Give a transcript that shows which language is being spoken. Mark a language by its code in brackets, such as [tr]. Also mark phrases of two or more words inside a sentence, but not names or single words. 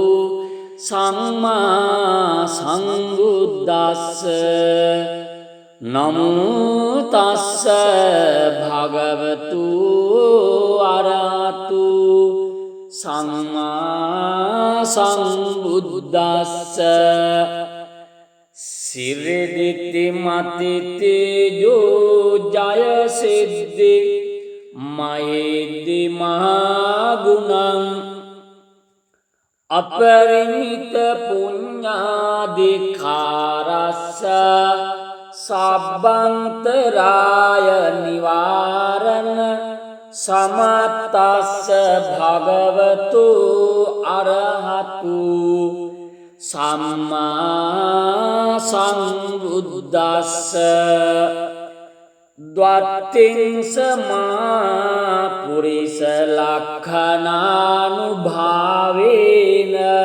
[pi] සම්මා සම්බුද්දස්ස නමෝ තස්ස භගවතු අරහතු සම්මා සම්බුද්දස්ස සිරිදිති මති තේජෝ ජය සිද්ධි මහිද්දි මහා ගුණං අපරිමිත පුඤ්ඤාදිකාරස්ස සබ්බන්තරාය නිවාරණ සමත්තස්ස භගවතු අරහතු සම්මා සම්බුද්දස්ස ද්වත්තිං සමා පුරිස ලක්ඛනානුභාවේන